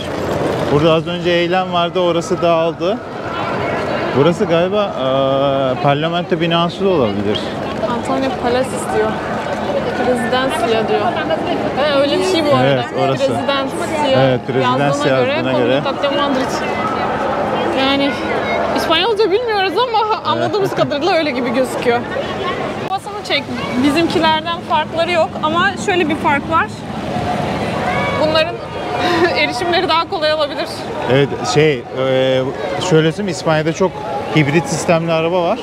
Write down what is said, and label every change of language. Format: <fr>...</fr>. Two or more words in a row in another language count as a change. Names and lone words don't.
<tr>Burada az önce eylem vardı, orası dağıldı. Burası galiba parlamento binası da olabilir. Antonio Palace istiyor. Rezidansiya diyor. Öyle bir şey bu arada. Evet, orası. Rezidansiya. Evet, Rezidansiya yazdığına göre. Comunidad de Madrid. Yani İspanyolca bilmiyoruz ama anladığımız kadarıyla öyle gibi gözüküyor. Basını çek. Bizimkilerden farkları yok ama şöyle bir fark var. Bunların erişimleri daha kolay olabilir. Evet, şöyle söyleyeyim, İspanya'da çok hibrit sistemli araba var.</tr>